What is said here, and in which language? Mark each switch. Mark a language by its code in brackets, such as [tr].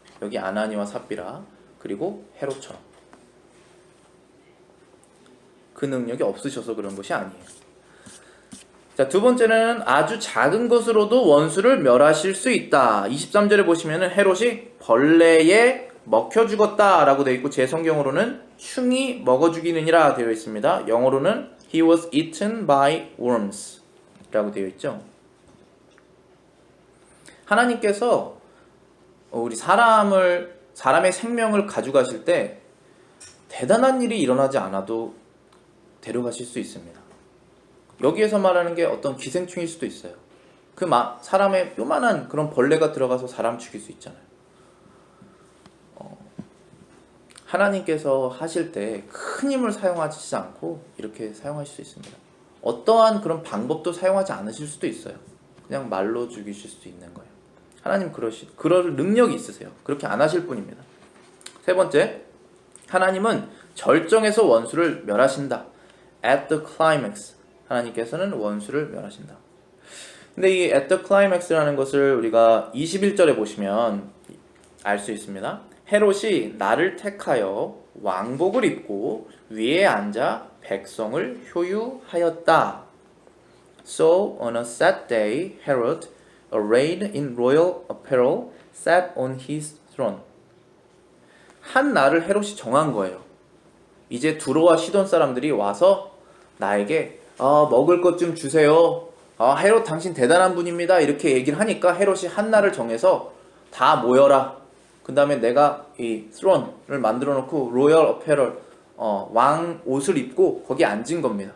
[ko] 여기 아나니와 삽비라 그리고 헤롯처럼 그 능력이 없으셔서 그런 것이 아니에요. 자, 두 번째는 아주 작은 것으로도 원수를 멸하실 수 있다. 23절에 보시면은 헤롯이 벌레에 먹혀 죽었다 라고 되어 있고, 제 성경으로는 충이 먹어 죽이느니라 되어 있습니다. 영어로는 [en] He was eaten by worms [ko] 라고 되어 있죠. 하나님께서 우리 사람의 생명을 가져가실 때 대단한 일이 일어나지 않아도 데려가실 수 있습니다. 여기에서 말하는 게 어떤 기생충일 수도 있어요. 사람의 요만한 그런 벌레가 들어가서 사람 죽일 수 있잖아요. 하나님께서 하실 때 큰 힘을 사용하시지 않고 이렇게 사용하실 수 있습니다. 어떠한 그런 방법도 사용하지 않으실 수도 있어요. 그냥 말로 죽이실 수도 있는 거예요. 하나님 그럴 능력이 있으세요. 그렇게 안 하실 뿐입니다. 세 번째, 하나님은 절정에서 원수를 멸하신다. [en] At the climax, [ko] 하나님께서는 원수를 멸하신다. 근데 이 [en] at the climax [ko] 라는 것을 우리가 21절에 보시면 알 수 있습니다. 헤롯이 나를 택하여 왕복을 입고 위에 앉아 백성을 효유하였다. [en] So on a set day, Herod, arrayed in royal apparel, sat on his throne. [ko] 한 날을 헤롯이 정한 거예요. 이제 두로와 시돈 사람들이 와서 나에게 먹을 것 좀 주세요. 헤롯 당신 대단한 분입니다. 이렇게 얘기를 하니까 헤롯이 한 날을 정해서 다 모여라. 그 다음에 내가 이 스론을 만들어 놓고 [en] 로열 어페럴 [ko] 왕 옷을 입고 거기 앉은 겁니다.